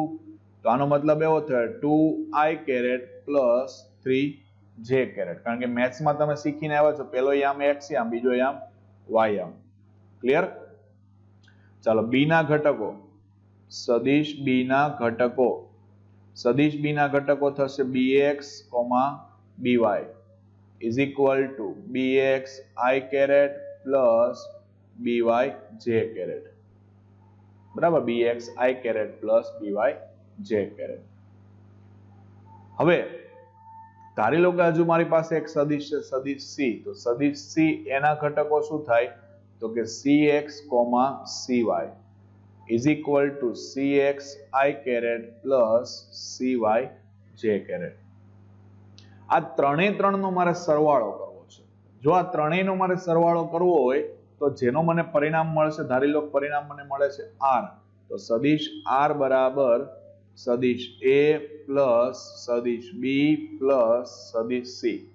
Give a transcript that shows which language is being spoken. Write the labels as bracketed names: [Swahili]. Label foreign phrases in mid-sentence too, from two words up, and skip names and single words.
[Gujarati] તો આનો મતલબ એવો થયો 2i [English] caret plus [Gujarati] 3j કેરેટ. કારણ કે મેથ્સમાં તમે શીખીને આવ્યા છો, પેલો યામ x યામ, બીજો યામ y યામ. ક્લિયર? ચાલો, બી ના ઘટકો. સદિશ બી ના ઘટકો. સદિશ બી ના ઘટકો થશે bx, by [English] is equal to [Gujarati] bx i [English] caret plus [Gujarati] by j કેરેટ. બરાબર, bx i [English] caret plus [Gujarati] by j કેરેટ. હવે ધારી લો કે હજુ મારી પાસે એક સદિશ છે, સદિશ સી. તો સદિશ સી એના ઘટકો શું થાય? તો કે cx, [English] cy is equal to cx i caret plus cy j કેરેટ. [Gujarati] આ ત્રણેયનો મારે સરવાળો કરવો છે. જો આ ત્રણેયનો મારે સરવાળો કરવો હોય તો જેનો મને પરિણામ મળશે, ધારી લો પરિણામ મને મળે છે r. તો સદિશ r બરાબર સદિશ a [English] plus સદિશ b plus [Gujarati] સદિશ c.